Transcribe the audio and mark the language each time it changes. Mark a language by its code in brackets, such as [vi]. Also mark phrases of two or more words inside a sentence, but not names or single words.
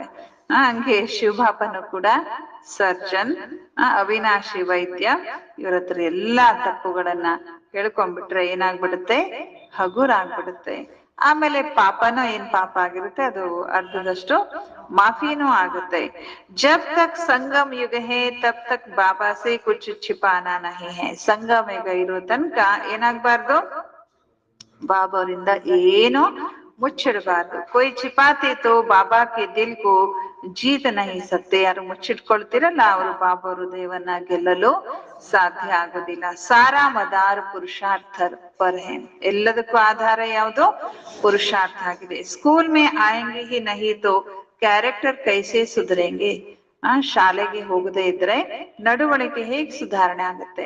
[kn] ಹಂಗೆ ಶಿವಬಾಬನು ಕೂಡ ಸರ್ಜನ್, ಅವಿನಾಶಿ ವೈದ್ಯ. ಇವ್ರ ಹತ್ರ ಎಲ್ಲಾ ತಪ್ಪುಗಳನ್ನ ಹೇಳ್ಕೊಂಡ್ಬಿಟ್ರೆ ಏನಾಗ್ಬಿಡುತ್ತೆ, ಹಗುರ ಆಗ್ಬಿಡುತ್ತೆ. ಆಮೇಲೆ ಪಾಪನೂ ಏನ್ ಪಾಪ ಆಗಿರುತ್ತೆ ಅದು ಅರ್ಧದಷ್ಟು ಮಾಫಿನೂ ಆಗುತ್ತೆ. [hi] जब तक संगम युग है तब तक बाबा से कुछ छिपाना नहीं है. [kn] ಸಂಗಮ ಯುಗ ಇರೋ ತನಕ ಏನಾಗ್ಬಾರ್ದು, ಬಾಬಾ ಅವರಿಂದ ಏನು ಮುಚ್ಚಿಡಬಾರ್ದು. [hi] ಕೊಯ್ छिपाते तो बाबा के दिल को जीत नहीं सकते. [kn] ಯಾರು ಮುಚ್ಚಿಟ್ಕೊಳ್ತಿರಲ್ಲ ಅವರು ಬಾಬಾ ಹೃದಯವನ್ನ ಗೆಲ್ಲಲು ಸಾಧ್ಯ ಆಗುದಿಲ್ಲ. [hi] सारा मदार पुरुषार्थ पर है. [kn] ಎಲ್ಲದಕ್ಕೂ ಆಧಾರ ಯಾವುದು, ಪುರುಷಾರ್ಥ ಆಗಿದೆ. [hi] स्कूल में आएंगे ही नहीं तो कैरेक्टर कैसे सुधरेंगे. [kn] ಶಾಲೆಗೆ ಹೋಗದೆ ಇದ್ರೆ ನಡವಳಿಕೆ ಹೇಗ್ ಸುಧಾರಣೆ ಆಗುತ್ತೆ?